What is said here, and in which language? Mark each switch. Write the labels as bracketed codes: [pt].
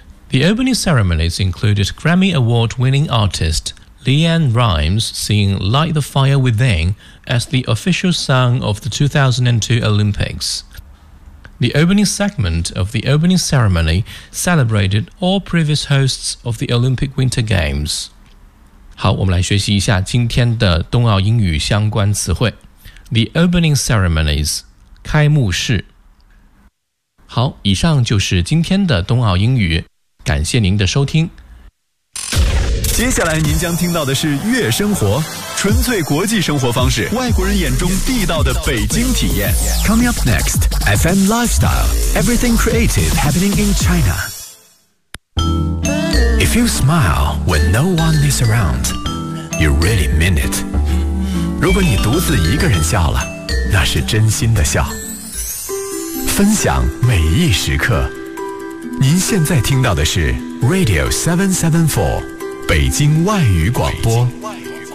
[en] The opening ceremonies included Grammy Award-winning artist Leanne Rimes singing Light the Fire Within as the official song of the 2002 Olympics. The opening segment of the opening ceremony celebrated all previous hosts of the Olympic Winter Games. [zh] 好，我们来学习一下今天的冬奥英语相关词汇。 [en] The opening ceremonies, [zh] 开幕式。好，以上就是今天的冬奥英语，感谢您的收听。接下来您将听到的是悦生活，纯粹国际生活方式，外国人眼中地道的北京体验。 [en] Coming up next, FM Lifestyle, everything creative happening in China. If you smile when no one is around, you really mean it. [zh] 如果你独自一个人笑了，那是真心的笑。分享每一时刻，您现在听到的是 Radio 774北京外语广播。北京外语广播。